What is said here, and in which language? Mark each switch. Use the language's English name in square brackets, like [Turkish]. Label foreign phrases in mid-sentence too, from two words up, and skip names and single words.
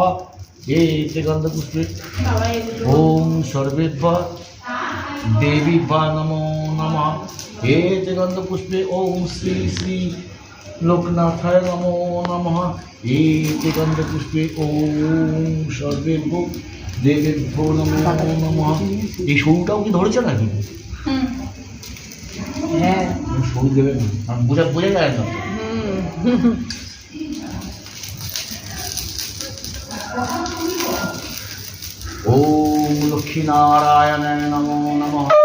[Sanskrit] एते गन्धपुष्पे ॐ सर्वेभ्यो देवीभ्यो नमो नमः। एते गन्धपुष्पे ॐ श्री श्री लोकनाथाय नमो नमः। एते गन्धपुष्पे ॐ सर्वेभ्यो देवेभ्यो नमो नमः। [Bangla] এই শুরুটাও কি ধরেছে নাকি? হ্যাঁ শুরু দেবে না, কারণ বোঝা যায় না। [Sanskrit] ওম লক্ষ্মী নারায়ণায় নমো নমঃ।